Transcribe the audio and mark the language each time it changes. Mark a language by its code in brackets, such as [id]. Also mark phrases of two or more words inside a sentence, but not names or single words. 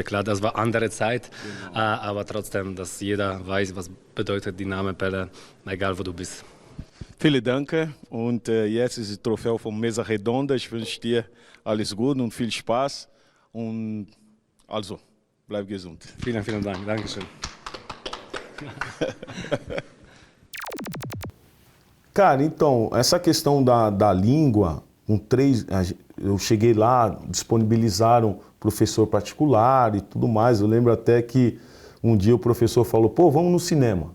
[de] Klar, das war andere Zeit, aber trotzdem, dass jeder weiß, was bedeutet die Name Pele, egal wo du bist. Vielen Dank und jetzt ist das Trofäu von Mesa Redonda. Ich wünsche dir alles Gute und viel Spaß und also, bleib gesund. Vielen, vielen Dank. Dankeschön. [pt] Cara, então, essa questão da língua, eu cheguei lá, disponibilizaram professor particular e tudo mais. Eu lembro até que um dia o professor falou, vamos no cinema.